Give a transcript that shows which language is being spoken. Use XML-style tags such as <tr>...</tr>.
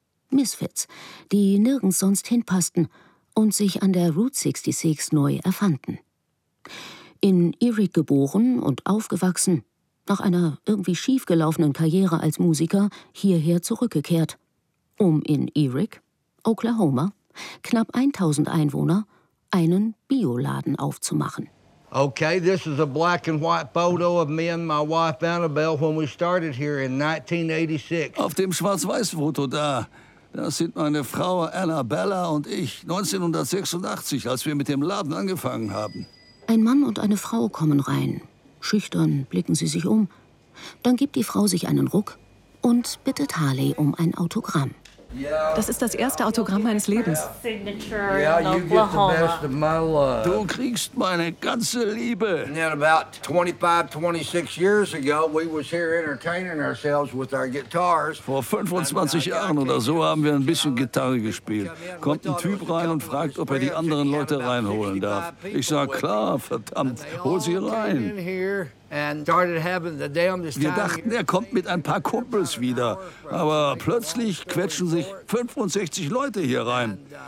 <de>Misfits, die nirgends sonst hinpassten und sich an der Route 66 neu erfanden. In Erick geboren und aufgewachsen, nach einer irgendwie schiefgelaufenen Karriere als Musiker hierher zurückgekehrt, um in Erick, Oklahoma, knapp 1000 Einwohner, einen Bioladen aufzumachen.</de> <en>Okay, this is a black and white photo of me and my wife Annabelle when we started here in 1986.</en> <de>Auf dem Schwarz-Weiß-Foto da, da sind meine Frau Annabella und ich 1986, als wir mit dem Laden angefangen haben. Ein Mann und eine Frau kommen rein. Schüchtern blicken sie sich um. Dann gibt die Frau sich einen Ruck und bittet Harley um ein Autogramm. Das ist das erste Autogramm meines Lebens. Du kriegst meine ganze Liebe.</de> <en>And then about 25-26 years ago, we was here entertaining ourselves with our guitars.</en> <de>Vor 25 Jahren oder so haben wir ein bisschen Gitarre gespielt. Kommt ein Typ rein und fragt, ob er die anderen Leute reinholen darf. Ich sag klar, verdammt, hol sie rein. Wir dachten, er kommt mit ein paar Kumpels wieder. Aber plötzlich quetschen sich 65 Leute hier rein.</de>